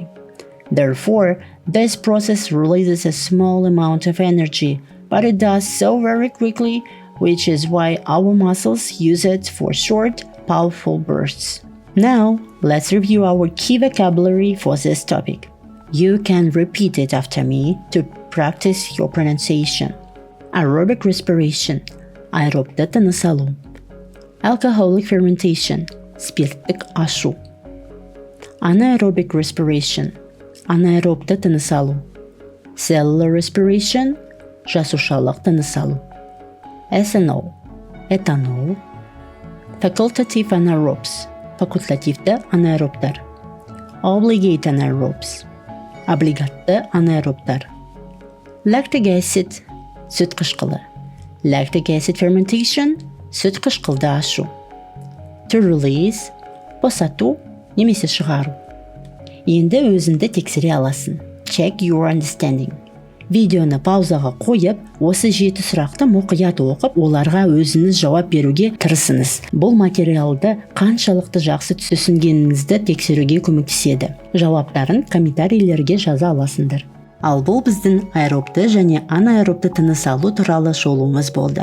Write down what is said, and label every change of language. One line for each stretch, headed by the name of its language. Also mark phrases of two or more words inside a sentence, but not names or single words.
English: Therefore, this process releases a small amount of energy, but it does so very quickly, which is why our muscles use it for short, powerful bursts. Now, let's review our key vocabulary for this topic. You can repeat it after me to practice your pronunciation. Aerobic respiration,
Kazakh: аэробты тыныс алу.
English: Alcoholic fermentation,
Kazakh: спирттік ашу.
English: Anaerobic respiration,
Kazakh: анаэробты тыныс алу.
English: Cellular respiration,
Kazakh: жасушалық тыныс алу.
English: Ethanol, этанол. Facultative anaerobes,
Kazakh: факультативті анаэробтар.
English: Obligate anaerobes,
Kazakh: облигатты анаэробтар.
English: Lactic acid,
Kazakh: сүт қышқылы.
English: Lactic acid fermentation,
Kazakh: сүт қышқылды ашу.
English: To release,
Kazakh: босату немесе шығару. Енді өзіңді тексере аласың.
English: Check your understanding.
Kazakh: видеоны паузаға қойып, осы 7 сұрақты мұқият оқып, оларға өзіңіз жауап беруге тырысыңыз. Бұл материалды қаншалықты жақсы түсінгеніңізді тексеруге көмектеседі. Жауаптарын комментарийлерге жаза аласыңдар. Ал бұл біздің аэробты және анаэробты тыныс алу туралы шолуымыз болды.